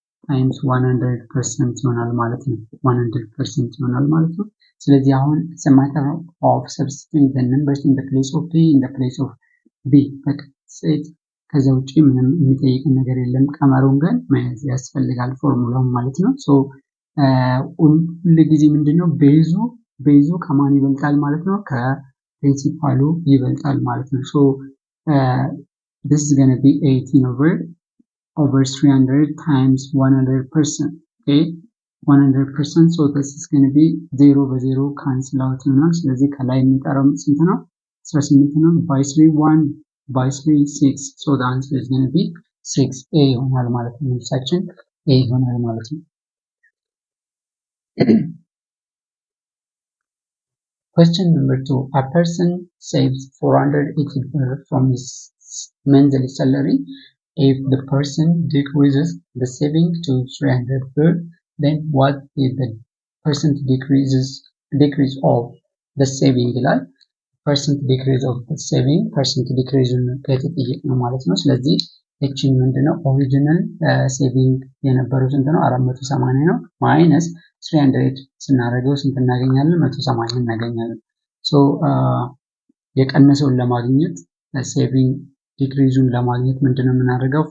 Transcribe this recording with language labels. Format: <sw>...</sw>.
<am>times 100% ይሆናል ማለት ነው። 100% ይሆናል ማለት ነው። ስለዚህ አሁን</am> <en>it's a matter of substituting the numbers in the place of p in the place of b</en> <am>በቅጽት ከዛ ውጪ ምንም የሚጠይቅን ነገር የለም። ቀመሩን ግን መያዝ ያስፈልጋል ፎርሙላውን ማለት ነው። ሶ ሁሉ ጊዜ ምንድነው ቤዙ ከማን ይበልጣል ማለት ነው? ከፕሪንሲፓሉ ይበልጣል ማለት ነው።</am> <en>ሶ this is going to be 18 over 300 times 100%. okay 100%. so this is going to be 0 በ0 cancel out</en> <am>ይሆናል። ስለዚህ ከላይ የሚቀረው ስንት ነው? 18 ነው።</am> <en>by 3 1 by 3 6. so the answer is going to be 6a</en> <am>ይሆናል ማለት ነው። መልሳችን a ይሆናል ማለት ነው።</am> <en>Question number 2. A person saves 480 from his monthly salary. If the person decreases the saving to 300 per, then what is the percent decrease of the saving?</en> <am>ይላል</am> <en>percent decrease of the saving percent decrease</en> <am>ከተጠየቅ ነው ማለት ነው። ስለዚህ እቺን ምንድነው ኦሪጂናል ሴቪንግ የነበረው ስንት ነው? 480 ነው። ማይነስ 300 ስናደርገው ስንት እናገኛለን? 180 እናገኛለን። ሶ የቀነሰውን ለማግኘት ሴቪንግ ዲክሪዙን ለማግኘት ምንድነው የምናደርገው?</am>